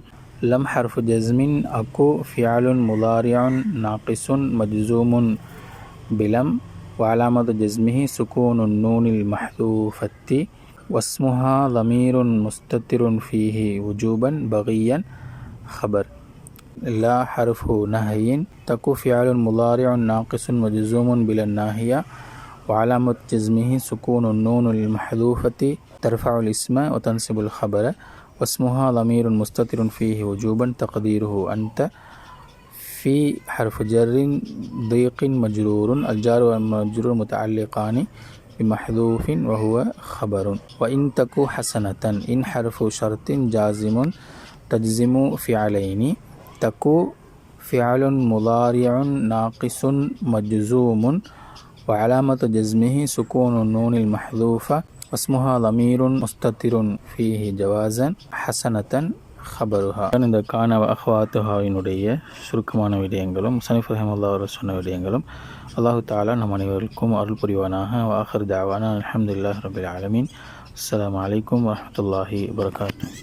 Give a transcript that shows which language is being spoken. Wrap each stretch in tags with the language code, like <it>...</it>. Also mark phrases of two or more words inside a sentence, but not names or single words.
<ar>لم حرف جزم تك فعل مضارع ناقص مجزوم بلم وعلامة جزمه سكون النون المحذوفة واسمها ضمير مستتر فيه وجوبا باقيا خبر. لا حرف نهي تك فعل مضارع ناقص مجزوم بلا الناهية وعلامة جزمه سكون النون المحذوفة ترفع الاسم وتنصب الخبر واسمها ضمير مستتر فيه وجوبا تقديره أنت في حرف جر ضيق مجرور الجار والمجرور متعلقان بمحذوف وهو خبر. وإن تكو حسنة إن حرف شرط جازم تجزم فعلين تكو فعل مضارع ناقص مجزوم وعلامة جزمه سكون النون المحذوفة واسمها ضمير مستتر فيه جوازا حسنة خبرها.</ar> <ta>இந்த கான அஹ்வாத்துஹாவினுடைய சுருக்கமான விடயங்களும்</ta> <ar>المصنف رحمه الله</ar> <ta>அவர் சொன்ன விடயங்களும்</ta> <ar>الله تعالى</ar> <ta>நம் அனைவருக்கும் அருள் புரிவானாக.</ta> <ar>آخر دعوانا الحمد لله رب العالمين. السلام عليكم ورحمة الله وبركاته.</ar>